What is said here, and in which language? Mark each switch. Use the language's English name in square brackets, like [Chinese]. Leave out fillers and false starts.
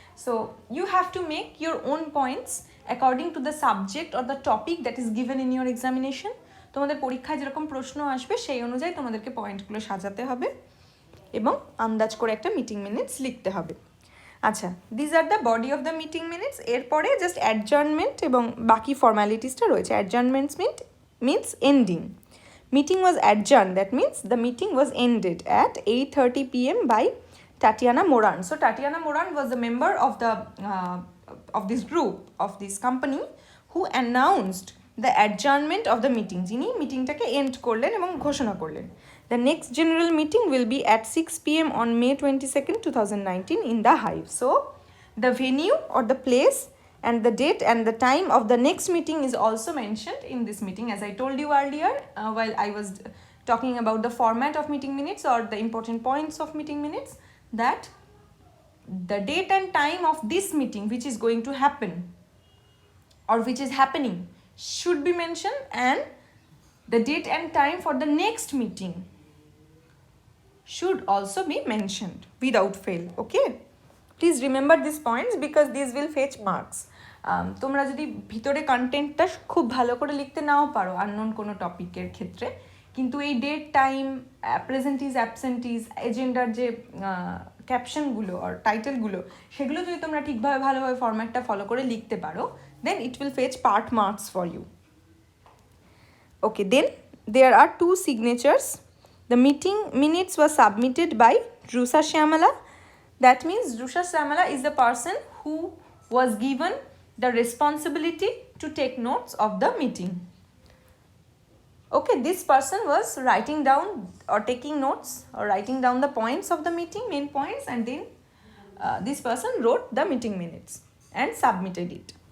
[English] So you have to make your own points according to the subject or the topic that is given in your examination. [Bangla] তোমাদের পরীক্ষায় যেরকম প্রশ্ন আসবে সেই অনুযায়ী তোমাদেরকে পয়েন্টগুলো সাজাতে হবে এবং আন্দাজ করে একটা মিটিং মিনিটস লিখতে হবে। [English] আচ্ছা, these are the body of the meeting minutes. [Bangla] এরপরে জাস্ট অ্যাডজার্নমেন্ট এবং বাকি ফর্ম্যালিটিসটা রয়েছে। [English] Adjournments means ending. Meeting was adjourned, that means the meeting was ended at 8:30 p.m. by Tatiana Moran. So Tatiana Moran was the member of this group, of this company, who announced the adjournment of the meeting. [Bangla] যিনি মিটিংটাকে and করলেন এবং ঘোষণা করলেন। [English] The next general meeting will be at 6 p.m. on May 22nd, 2019 in the Hive. So the venue or the place and the date and the time of the next meeting is also mentioned in this meeting. As I told you earlier while I was talking about the format of meeting minutes or the important points of meeting minutes, that the date and time of this meeting which is going to happen or which is happening should be mentioned, and the date and time for the next meeting should also be mentioned without fail. Okay, please remember these points because these will fetch marks. [Bangla] তোমরা যদি ভিতরে কন্টেন্টটা খুব ভালো করে লিখতে নাও পারো unknown কোনো টপিকের ক্ষেত্রে, কিন্তু এই ডেট টাইম প্রেজেন্টিজ অ্যাবসেন্টিজ এজেন্ডার যে ক্যাপশনগুলো আর টাইটেলগুলো সেগুলো যদি তোমরা ঠিকভাবে ভালোভাবে ফরম্যাটটা ফলো করে লিখতে পারো, [English] Then it will fetch part marks for you. Okay, then there are 2 signatures. The meeting minutes were submitted by Drusha Shyamala. That means Drusha Shyamala is the person who was given the responsibility to take notes of the meeting. Okay, this person was writing down or taking notes or writing down the points of the meeting, main points, and then this person wrote the meeting minutes and submitted it.